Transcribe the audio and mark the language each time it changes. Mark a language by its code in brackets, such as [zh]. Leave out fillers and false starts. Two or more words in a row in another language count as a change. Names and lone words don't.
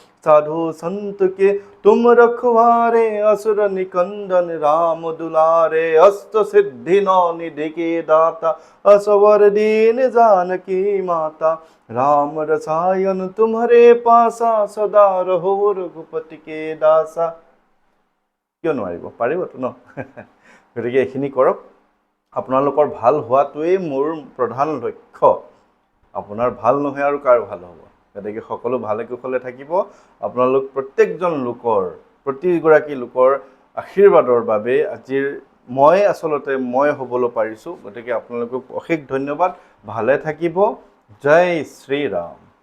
[awa] साधु संत के तुम रखवारे असुर निकंदन राम दुलारे अष्ट सिद्धि नौ निधि के दाता असवर दीन जानकी माता राम रसायन तुम्हारे पासा सदा रहो रघुपति के दासा [as] কিয় নোৱাৰিব পাৰিবতো ন গতিকে এইখিনি কৰক আপোনালোকৰ ভাল হোৱাটোৱেই মোৰ প্ৰধান লক্ষ্য আপোনাৰ ভাল নহয় আৰু কাৰ ভাল হ'ব গতিকে সকলো ভালে কুশলে থাকিব আপোনালোক প্ৰত্যেকজন লোকৰ প্ৰতিগৰাকী লোকৰ আশীৰ্বাদৰ বাবে আজিৰ মই আসলতে মই হ'বলৈ পাৰিছো গতিকে আপোনালোকক অশেষ ধন্যবাদ ভালে থাকিব জয় শ্ৰী ৰাম